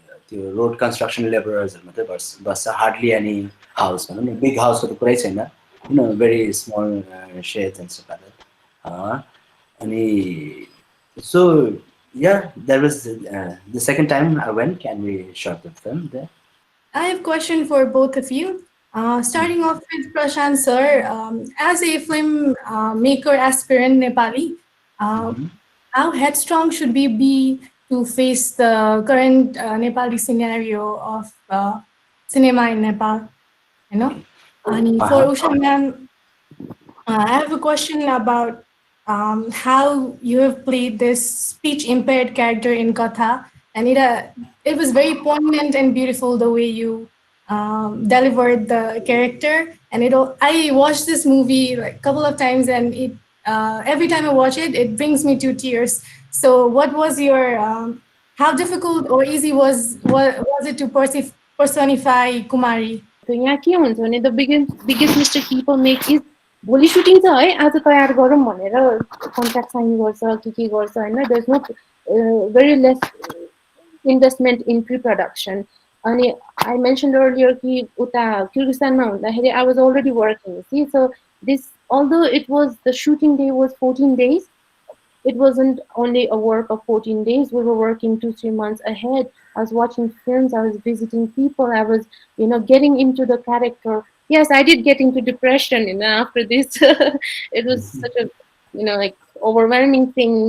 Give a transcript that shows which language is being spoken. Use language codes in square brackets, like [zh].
[ne] त्यो road construction लेबरर्सहरू मात्रै बस्छ [en] Hardly any house भनौँ न big हाउसको त पुरै छैन very small sheds and so अनि so yeah, that was the second time I went and we shot the film there. I have a question for both of you. Starting off with Prashant sir, as a film maker aspirant Nepali, how headstrong should we be to face the current Nepali scenario of cinema in Nepal? And for Usha ma'am, I have a question about how you have played this speech-impaired character in Katha, and it was very poignant and beautiful the way you delivered the character. And I watched this movie like a couple of times, and every time I watch it, it brings me to tears. So, what was your how difficult or easy was it to personify Kumari? [ne] So, यहाँ के हुन्छ भने [en] the biggest mistake people make is [ne] भोलि shooting छ है आज तयार गरौँ भनेर कन्ट्र्याक्ट साइन गर्छ के गर्छ हैन [en] there is not very less investment in pre production अनि I mentioned earlier कि [ne] उता किर्गिस्तानमा हुँदाखेरि [en] I was already working see so this although it was the shooting day was 14 days it wasn't only a work of 14 days we were working 2-3 months ahead I was watching films I was visiting people I was getting into the character. Yes, I did get into depression, after this. It was such a, like overwhelming thing.